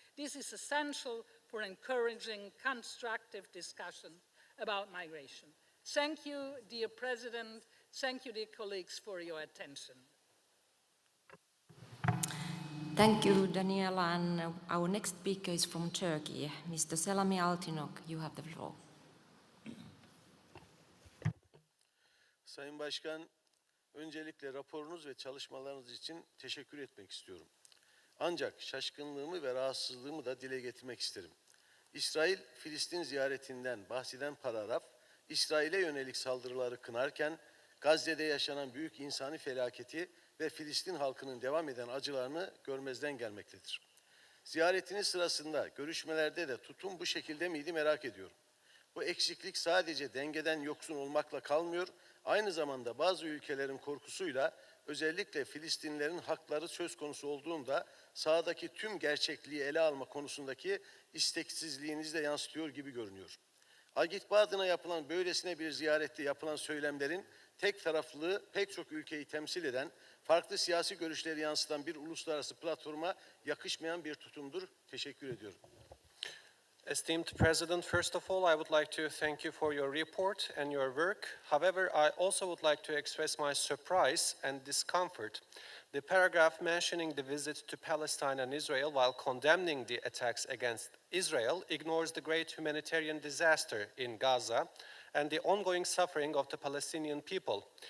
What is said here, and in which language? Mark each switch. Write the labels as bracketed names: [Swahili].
[English] This is essential for encouraging constructive discussion about migration. Thank you, dear President. Thank you, dear colleagues, for your attention. Thank you, Daniela. And our next speaker is from Turkey. Mr. Selami Altinok, you have the floor. [Turkish] Sayın Başkan, öncelikle raporunuz ve çalışmalarınız için teşekkür etmek istiyorum. Ancak şaşkınlığımı ve rahatsızlığımı da dile getirmek isterim. İsrail-Filistin ziyaretinden bahseden paragraf, İsrail'e yönelik saldırıları kınarken, Gazze'de yaşanan büyük insani felaketi ve Filistin halkının devam eden acılarını görmezden gelmektedir. Ziyaretiniz sırasında görüşmelerde de tutum bu şekilde miydi merak ediyorum. Bu eksiklik sadece dengeden yoksun olmakla kalmıyor, aynı zamanda bazı ülkelerin korkusuyla özellikle Filistinlilerin hakları söz konusu olduğunda sahadaki tüm gerçekliği ele alma konusundaki isteksizliğinizi de yansıtıyor gibi görünüyor. Agit adına yapılan böylesine bir ziyarette yapılan söylemlerin tek taraflılığı pek çok ülkeyi temsil eden, farklı siyasi görüşleri yansıtan bir uluslararası platforma yakışmayan bir tutumdur. Teşekkür ediyorum. [English] Esteemed President, first of all, I would like to thank you for your report and your work. However, I also would like to express my surprise and discomfort. The paragraph mentioning the visit to Palestine and Israel while condemning the attacks against Israel ignores the great humanitarian disaster in Gaza and the ongoing suffering of the Palestinian people.